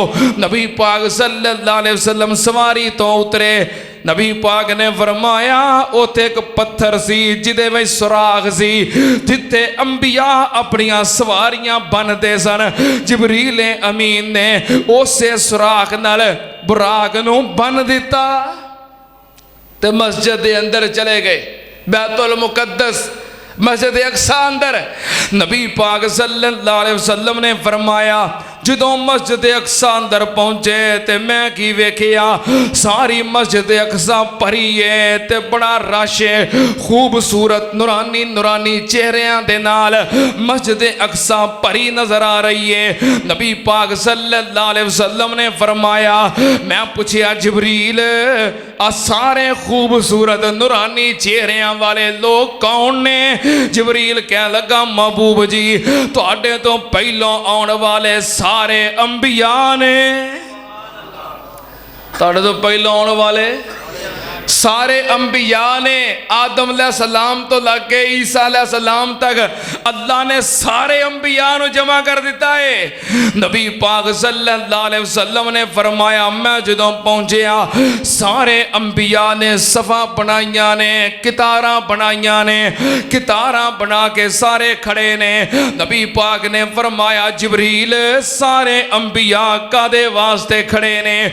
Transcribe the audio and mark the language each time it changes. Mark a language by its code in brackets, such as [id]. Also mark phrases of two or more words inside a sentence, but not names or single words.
[pa] نبی پاک [ar] صلى الله عليه وسلم [pa] سواری تو اترے. نبی پاک نے فرمایا، اتھے اک پتھر سی جدے وچ سوراخ سی، جتھے انبیا اپنیاں سواریاں بنتے سن. جبریل امین نے اسے سوراخ نال براق نوں بن دتا تے مسجد کے اندر چلے گئے. بیت المقدس مسجد اقصیٰ اندر نبی پاک [ar] صلى الله عليه وسلم [pa] نے فرمایا، جدوں مسجد اقصیٰ اندر پہنچے تے میں کی ویکھیا، ساری مسجد اقصیٰ بھری ہے تے بڑا رش ہے. خوبصورت نورانی نورانی چہریاں دے نال مسجد اقصیٰ بھری نظر آ رہی ہے. نبی پاک [ar] صلى الله عليه وسلم [pa] نے فرمایا، میں پوچھیا جبریل آ سارے خوبصورت نورانی چہریاں والے لوگ کون نے? جبریل کہہ لگا، محبوب جی تہاڈے تو پہلوں آنے والے سارے انبیا نے. تہاڈے تو پہلوں آنے والے سارے انبیا نے. آدم علیہ السلام تو لگے عیسیٰ علیہ السلام تک اللہ نے سارے انبیا کو جمع کر دتا ہے. نبی پاک [ar] صلى الله عليه وسلم [pa] نے فرمایا، میں جدوں پہنچیا سارے انبیا نے صفا بنائیا نے، قطاراں بنائیا نے، قطاراں بنا کے سارے کھڑے نے. نبی پاک نے فرمایا، جبریل سارے انبیا کادے واسطے کھڑے نے?